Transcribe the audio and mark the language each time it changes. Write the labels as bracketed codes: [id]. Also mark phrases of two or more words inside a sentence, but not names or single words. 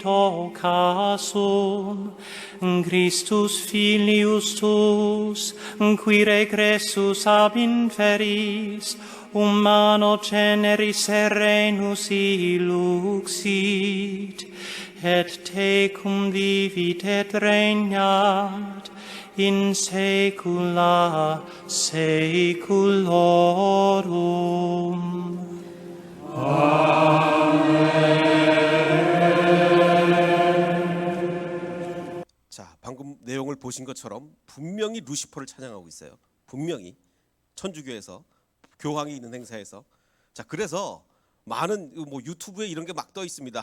[la] occasum, Christus filius tuus, qui regressus ab inferis, humano generis serenus iluxit, et tecum vivit et regnat in saecula saeculorum. [ko] 자, 방금 내용을 보신 것처럼 분명히 루시퍼를 찬양하고 있어요. 분명히 천주교에서 교황이 있는 행사에서. 자, 그래서 많은 뭐 유튜브에 이런 게 막 떠 있습니다.